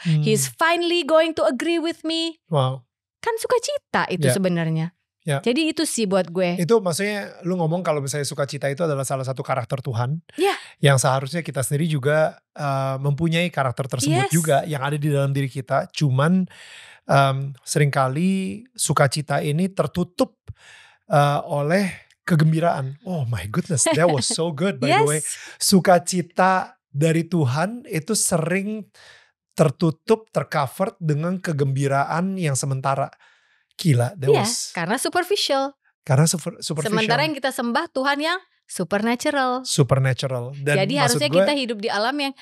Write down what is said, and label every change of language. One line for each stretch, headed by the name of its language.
English: He's finally going to agree with me. Wow.
Indonesian: Kan sukacita itu sebenarnya. Ya. Jadi itu sih buat gue. Itu maksudnya lu ngomong kalau misalnya sukacita itu adalah salah satu karakter Tuhan. Yang seharusnya kita sendiri juga mempunyai karakter tersebut juga yang ada di dalam diri kita. Cuman seringkali sukacita ini tertutup oleh kegembiraan.
English: Oh my goodness, that was so good by the way.
Indonesian: Sukacita dari Tuhan itu sering tertutup, tercovered dengan kegembiraan yang sementara.
English: Gila, that was.
Indonesian: Karena superficial.
English: Superficial.
Indonesian: Sementara yang kita sembah Tuhan yang supernatural. Dan jadi harusnya kita hidup di alam yang